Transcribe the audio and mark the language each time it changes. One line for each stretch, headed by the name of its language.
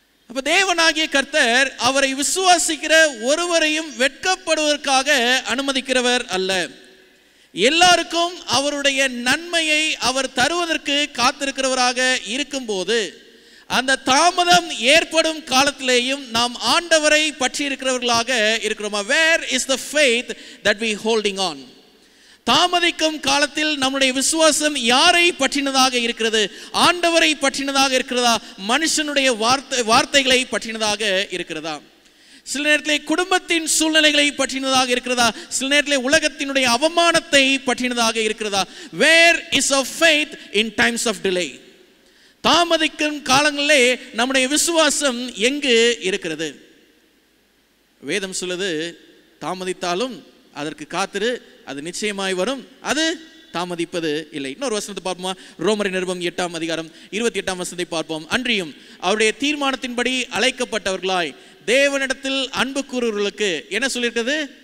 Tamil: அப்ப தேவனாகிய கர்த்தர் அவரை விசுவாசிக்கிற ஒருவரையும் வெட்கப்படுவதற்காக அனுமதிக்கிறவர் அல்ல. எல்லாருக்கும் அவருடைய நன்மையை அவர் தருவதற்கு காத்திருக்கிறவராக இருக்கும்போது அந்த தாமதம் ஏற்படும் காலத்திலேயும் நாம் ஆண்டவரை பற்றி இருக்கிறவர்களாக இருக்கிறோமா?
English: Where is the faith that we holding on?
Tamil: தாமதிக்கும் காலத்தில் நம்முடைய விசுவாசம் யாரை பற்றினதாக இருக்கிறது? ஆண்டவரை பற்றினதாக இருக்கிறதா? மனுஷனுடைய வார்த்தைகளை பற்றினதாக இருக்கிறதா? சில நேரத்திலே குடும்பத்தின் சூழ்நிலைகளை பற்றினதாக இருக்கிறதா? சில நேரத்திலே உலகத்தினுடைய அவமானத்தை பற்றினதாக இருக்கிறதா?
English: Where is our faith in times of delay?
Tamil: தாமதிக்கும் காலங்களிலே நம்முடைய விசுவாசம் எங்கு இருக்கிறது? வேதம் சொல்லுது, தாமதித்தாலும் அதற்கு காத்திரு, அது நிச்சயமாய் வரும், அது தாமதிப்பது இல்லை. இன்னொரு வசனத்தை பார்ப்போமா? ரோமரின் நிருபம் 8ஆம் அதிகாரம் 28ஆம் வசனத்தை பார்ப்போம். அன்றியும் அவருடைய தீர்மானத்தின்படி அழைக்கப்பட்டவர்களாய் தேவனிடத்தில் அன்பு கூறுவர்களுக்கு என்ன சொல்லியிருக்கிறது?